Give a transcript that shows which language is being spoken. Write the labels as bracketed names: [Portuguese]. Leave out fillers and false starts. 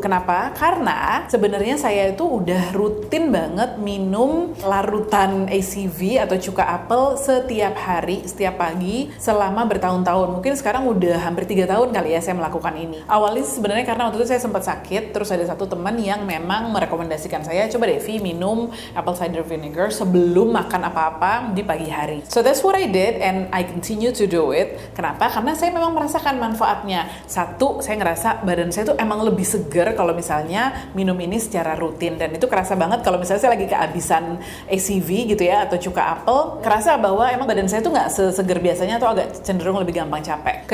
[Indonesian] Kenapa? Karena sebenarnya saya itu udah rutin banget minum larutan ACV atau cuka apel setiap hari, setiap pagi selama bertahun-tahun. Mungkin sekarang udah hampir 3 tahun kali ya saya melakukan ini. Awalnya sebenarnya karena waktu itu saya sempat sakit, terus ada satu teman yang memang merekomendasikan saya, coba deh Vi minum apple cider vinegar sebelum makan apa-apa di pagi hari. [English] So that's what I did and I continue to do it. [Indonesian] Kenapa? Karena saya memang merasakan manfaatnya. Satu, saya ngerasa badan saya tuh emang lebih segar kalau misalnya minum ini secara rutin, dan itu kerasa banget kalau misalnya saya lagi kehabisan ACV gitu ya atau cuka apel, kerasa bahwa emang badan saya tuh nggak seseger biasanya atau agak cenderung lebih gampang capek.